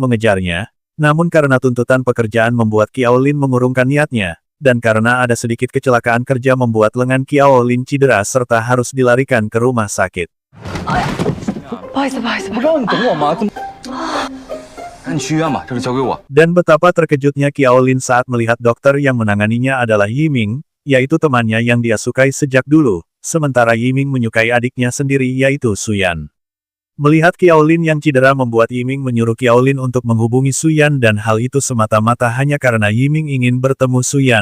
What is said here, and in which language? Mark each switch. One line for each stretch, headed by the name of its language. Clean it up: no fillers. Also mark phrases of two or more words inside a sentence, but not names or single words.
Indonesian: mengejarnya, namun karena tuntutan pekerjaan membuat Qiaolin mengurungkan niatnya, dan karena ada sedikit kecelakaan kerja membuat lengan Qiaolin cedera serta harus dilarikan ke rumah sakit.
Chinese: 你去医院吧，这事交给我。
Indonesian: Dan betapa terkejutnya Qiaolin saat melihat dokter yang menanganinya adalah Yiming, yaitu temannya yang dia sukai sejak dulu, sementara Yiming menyukai adiknya sendiri yaitu Suyan. Melihat Qiaolin yang cedera membuat Yiming menyuruh Qiaolin untuk menghubungi Suyan dan hal itu semata-mata hanya karena Yiming ingin bertemu Suyan.